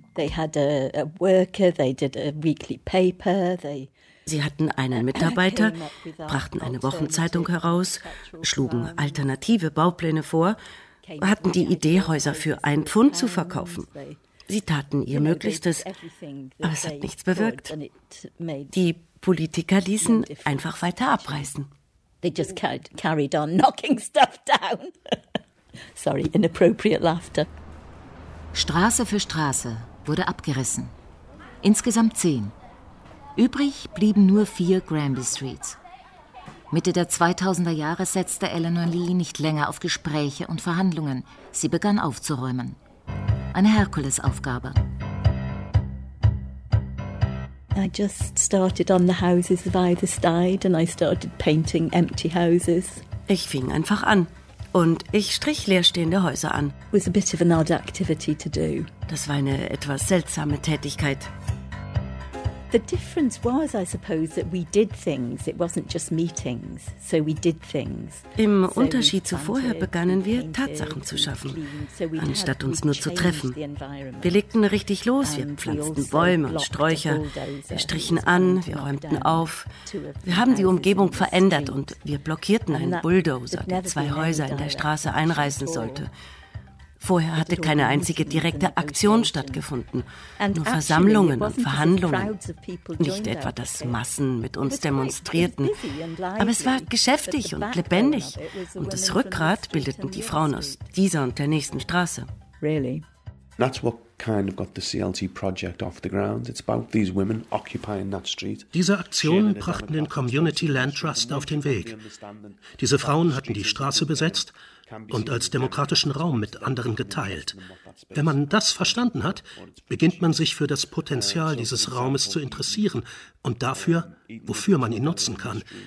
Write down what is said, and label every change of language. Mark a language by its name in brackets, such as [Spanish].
[German] Sie hatten einen Mitarbeiter, brachten eine Wochenzeitung heraus, schlugen alternative Baupläne vor, hatten die Idee, Häuser für ein Pfund zu verkaufen. Sie taten ihr Möglichstes, aber es hat nichts bewirkt. Die Politiker ließen einfach weiter abreißen. [English] They just carried on knocking stuff down. Sorry, inappropriate laughter. [German] Straße für Straße wurde abgerissen. Insgesamt 10. Übrig blieben nur 4 Granby Streets. Mitte der 2000er Jahre setzte Eleanor Lee nicht länger auf Gespräche und Verhandlungen. Sie begann aufzuräumen. Eine Herkulesaufgabe. [English] I just started on the houses of either side and I started painting empty houses. [German] Ich fing einfach an und ich strich leerstehende Häuser an. [English] It was a bit of an odd activity to do. [German] Das war eine etwas seltsame Tätigkeit. [English] The difference was, I suppose, that we did things. It wasn't just meetings. So we did things. [German] Im Unterschied zu vorher begannen wir, Tatsachen zu schaffen, anstatt uns nur zu treffen. Wir legten richtig los. Wir pflanzten Bäume und Sträucher. Wir strichen an, wir räumten auf. Wir haben die Umgebung verändert und wir blockierten einen Bulldozer, der 2 Häuser in der Straße einreißen sollte. Vorher hatte keine einzige direkte Aktion stattgefunden. Nur Versammlungen und Verhandlungen. Nicht etwa, dass Massen mit uns demonstrierten. Aber es war geschäftig und lebendig. Und das Rückgrat bildeten die Frauen aus dieser und der nächsten Straße. [English] Really? That's what kind of got the CLT project off the ground. It's about these women occupying that street. [German] Diese Aktionen brachten den Community Land Trust auf den Weg. Diese Frauen hatten die Straße besetzt und als demokratischen Raum mit anderen geteilt. Wenn man das verstanden hat, beginnt man sich für das Potenzial dieses Raumes zu interessieren und dafür, wofür man ihn nutzen kann.